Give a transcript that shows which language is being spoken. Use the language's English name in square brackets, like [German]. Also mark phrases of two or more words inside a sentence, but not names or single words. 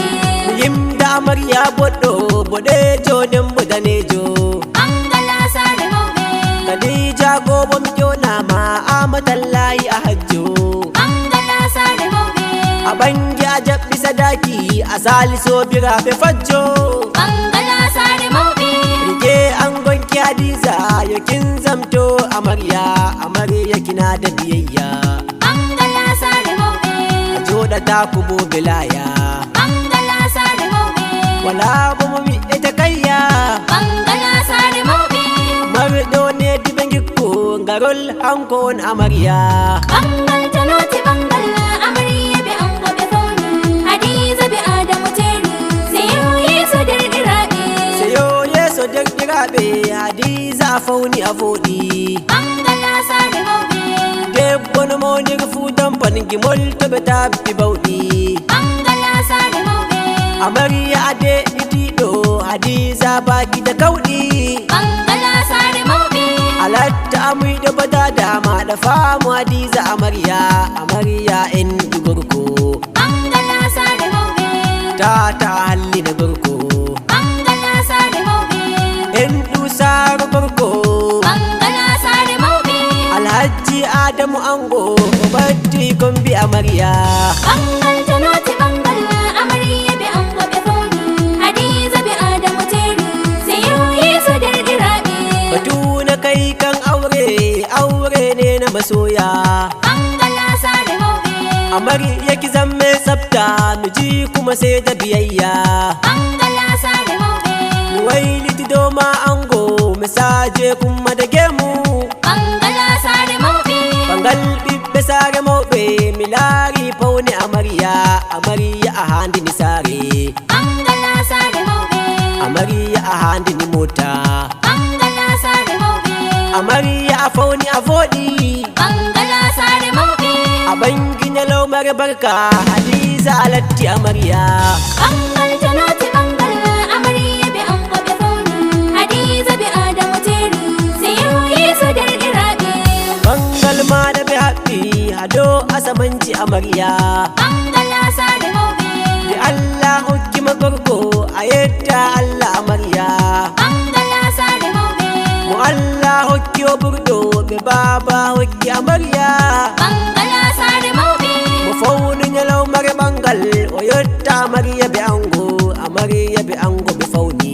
[Fula] yimda Amariya boɗɗo boɗejo dembo danejo Bangala sare mawɓe Khadija gobo mi jonama amatallahi a hajjo Bangala sare mawɓe a bangi a jaɓɓi sadaki a sali sobiraɓe fajjo Bangala sare mawɓe [Hausa] rike an gonki Hadiza yokin zamto Amariya kina da biyayya [Fula] Bangala sare mawɓe a joɗata ku bo bilaya Bangala sare mawɓe wala bo mo mi ita kayya Bangala sare mawɓe marɗo ne diɓe gikko garol hanko on Amariya Bangal tanoti bangal Amariya be ango ɓe fauni Hadiza be Adamu teri seyo yeso derɗiraɓe seyo yeso derɗiraɓe Hadiza a fauni a voɗi Bangala sare mawɓe debbo no mawniri fuu tampan gimol to ɓe tabbi bawɗi Bangala sare mawɓe Amariya a deɗɗitiɗo Hadiza baki da kawɗi Bangala sare mawɓe alatta amuyɗo bata dama da famu Hadiza Amariya en ɗi gorko Bangala sare mawɓe tata hallina gorko Bangala sare mawɓe en ɗu saro gorko Bangala sare mawɓe Alhaji Adamu ango o batti kombi Amariya Bangal tanoti bangal Amariya be ango ɓe fauni Hadiza be Adamu teri seyo yeso derɗiraɓe [Hausa] batuna kai kan aure ne na masoya [Fula] Bangala sare mawɓe [Hausa] Amariya ki zamme tsafta miji kuma sai da biyayya [Fula] Bangala sare mawɓe mi wailiti doma ango misaje [Hausa] kuma da gemu [Fula] Bangala sare mawɓe bangal ɓiɓɓe sare mawɓe mi laari paune Amariya a handini sare Bangala sare mawɓe Amariya a handini mota Bangala sare mawɓe Amariya a fauni a voɗi Bangala sare mawɓe a bangi na laumar barka Hadiza alatti Amariya Bangal tanoti bangal Amariya be ango ɓe fauni Hadiza be Adamu teri seyo yeso derɗiraɓe bangal ma da ɓe haɓɓi hado asamanci Amariya Bangala sare mawɓe da Allah hokki magorko a yadda Allah Amariya Bangala sare mawɓe mu Allah hokki o ɓurɗo ɓe baba hokki Amariya Bangala sare mawɓe mo fauni nyalawmare ɓangal o yotta Amariya be ango ɓe fauni